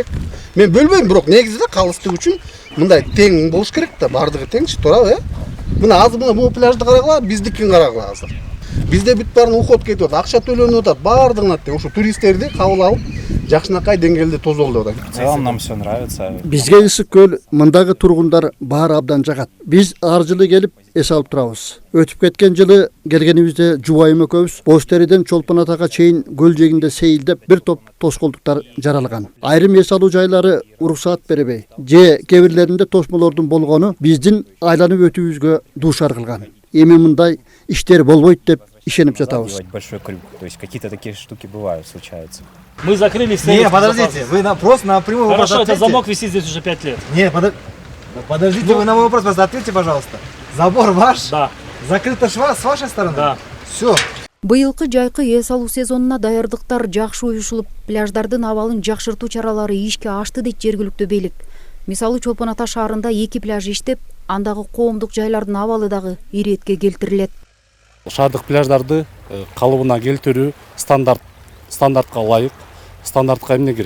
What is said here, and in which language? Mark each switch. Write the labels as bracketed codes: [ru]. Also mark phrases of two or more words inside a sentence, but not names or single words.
[ky] Мен бөлбөйм, бирок негизинде калыстык үчүн мындай тең болуш керек да, бардыгы теңчи, туурабы, Мына азыр мына бул пляжды карагыла, биздикин карагыла азыр. Бизде бүт баарын уход кетип атат, акча төлөнүп атат, баардыгына тең. Ошо туристтерди кабыл алып, жакшынакай деңгээлде тозолдоп атат. [ru] В целом нам все нравится. [ky] Бизге Ысык көл мындагы тургундар баары абдан жагат. Биз ар жылы келип эс алып турабыз. Өтүп кеткен жылы келгенибизде жубайым экөөбүз Бош териден Чолпон атага чейин көл жээгинде сейилдеп бир топ тоскоолдуктар жаралган. Айрым эс алуу жайлары уруксаат беребей, же кээ бирлеринде тосмолордун болгону биздин айланып өтүүбүзгө дуушар кылган. Эми мындай иштер болбойт деп ишенип жатабыз. [ru] Большой круг, то есть какие-то такие штуки бывают, случаются. Мы закрылись. Не, подождите, вы просто на прямой вопрос Хорошо, ответьте. этот замок висит здесь уже 5 лет. Не, подождите, вы на мой вопрос просто ответьте, пожалуйста. Забор ваш? Да, Закрыто с вашей стороны? да. Все. [ky] Быйылкы жайкы эс алуу сезонуна даярдыктар жакшы уюшулуп, пляждардын абалын жакшыртуу чаралары ишке ашты дейт жергиликтүү бийлик. Мисалы Чолпон Ата шаарында 2 пляж иштеп, андагы коомдук жайлардын абалы дагы иретке келтирилет. Шаардык пляждарды калыбына келтирүү стандартка ылайык, стандартка эмне кирет?